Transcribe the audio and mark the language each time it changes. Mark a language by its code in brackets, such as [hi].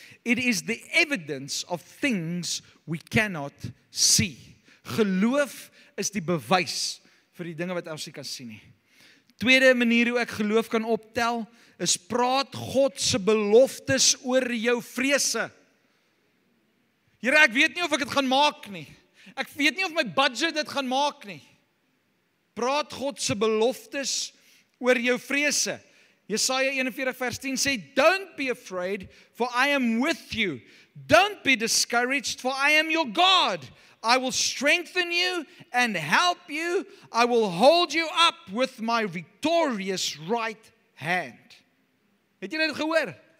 [en] It is the evidence of things we cannot see. [af] Geloof is die bewys vir die dinge wat ons nie kan sien nie. Tweede manier hoe ek geloof kan optel, is praat God se beloftes oor jou vrese. Here, ek weet nie of ek dit gaan maak nie. Ek weet nie of my budget dit gaan maak nie. Praat God se beloftes oor jou vrese. Jesaja 41 vers 10 sê, [en] don't be afraid, for I am with you. Don't be discouraged, for I am your God. I will strengthen you and help you. I will hold you up with my victorious right hand. [af] Het julle dit gehoor?